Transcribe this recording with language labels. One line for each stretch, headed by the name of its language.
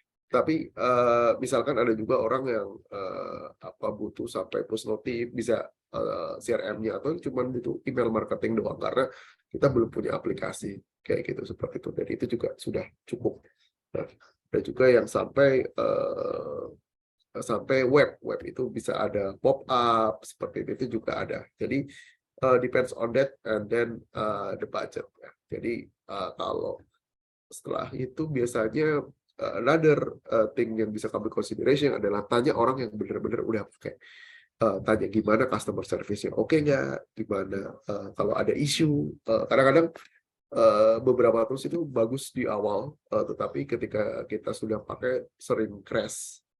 Indonesian: Tapi misalkan ada juga orang yang butuh sampai push notif, bisa CRM-nya, atau cuma butuh email marketing doang karena kita belum punya aplikasi kayak gitu, seperti itu. Dan itu juga sudah cukup. Nah, ada juga yang sampai web itu bisa ada pop up seperti itu juga ada.
English: Jadi depends on that and then the budget.
Indonesian: Ya. Jadi kalau setelah itu biasanya
English: another thing
Indonesian: yang bisa kami consideration adalah tanya orang yang benar-benar udah pakai. Tanya gimana customer service-nya, oke nggak, gimana kalau ada isu. Kadang-kadang beberapa tools itu bagus di awal, tetapi ketika kita sudah pakai sering crash.